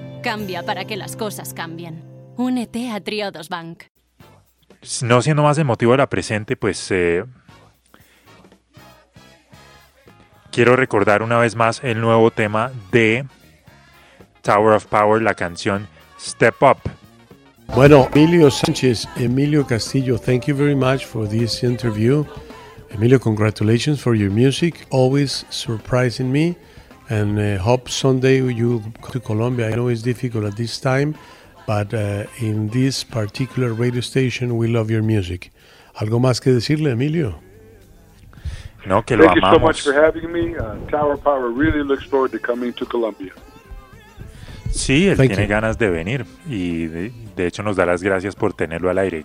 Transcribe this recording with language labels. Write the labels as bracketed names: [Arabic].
[Spanish] Cambia para que las cosas cambien. Únete a Triodos Bank. No siendo más emotivo de la presente, pues quiero recordar una vez más el nuevo tema de Tower of Power, la canción Step Up. [English] Bueno, Emilio Sánchez, Emilio Castillo, thank you very much for this interview. Emilio, congratulations for your music, always surprising me, and hope someday you come to Colombia. I know it's difficult at this time, but in this particular radio station, we love your music. [Spanish] ¿Algo más que decirle, Emilio? No, que lo amamos. [English] Thank you so much for having me. Tower Power really looks forward to coming to Colombia. [Spanish] Sí, él [English] Thank [Spanish] tiene [English] you. [Spanish] Ganas de venir, y de hecho nos da las gracias por tenerlo al aire.